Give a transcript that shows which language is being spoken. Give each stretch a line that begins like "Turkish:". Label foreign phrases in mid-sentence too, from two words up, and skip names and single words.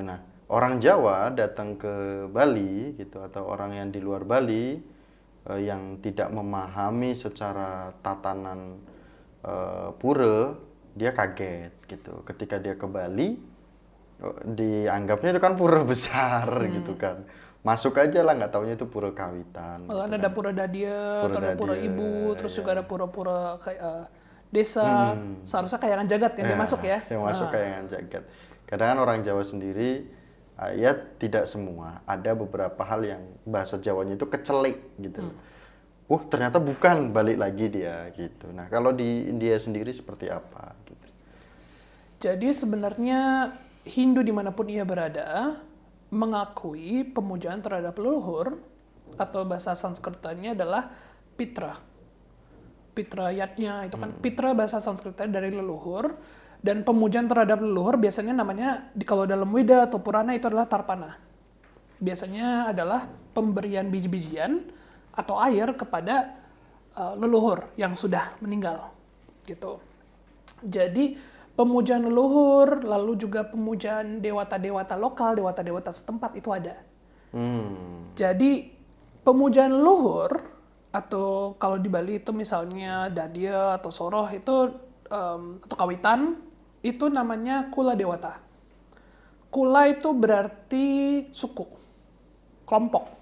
Indonesian: Nah, orang Jawa datang ke Bali gitu, atau orang yang di luar Bali yang tidak memahami secara tatanan pura, dia kaget gitu ketika dia ke Bali, dianggapnya itu kan pura besar gitu kan. Masuk aja lah, nggak taunya itu pura kawitan. Malah gitu ada kan. pura dadia, Pura atau ada pura dadia, ibu, terus ya. juga ada pura-pura kayak desa. Seharusnya kayangan jagat yang dia masuk ya. Yang masuk kayangan jagat. Kadang kan orang Jawa sendiri, ya tidak semua. Ada beberapa hal yang bahasa Jawanya itu kecelik gitu. Ternyata bukan, balik lagi dia gitu. Nah, kalau di India sendiri seperti apa? Gitu. Jadi sebenarnya Hindu dimanapun ia berada mengakui pemujaan terhadap leluhur, atau bahasa Sanskertanya adalah Pitra. Pitra yatnya itu kan Pitra bahasa Sanskertnya dari leluhur, dan pemujaan terhadap leluhur biasanya namanya kalau dalam Weda atau Purana itu adalah Tarpana. Biasanya adalah pemberian biji-bijian atau air kepada leluhur yang sudah meninggal gitu. Jadi pemujaan leluhur, lalu juga pemujaan dewata-dewata lokal, dewata-dewata setempat itu ada. Jadi pemujaan leluhur, atau kalau di Bali itu misalnya dadia atau soroh itu atau kawitan, itu namanya kula dewata. Kula itu berarti suku, kelompok.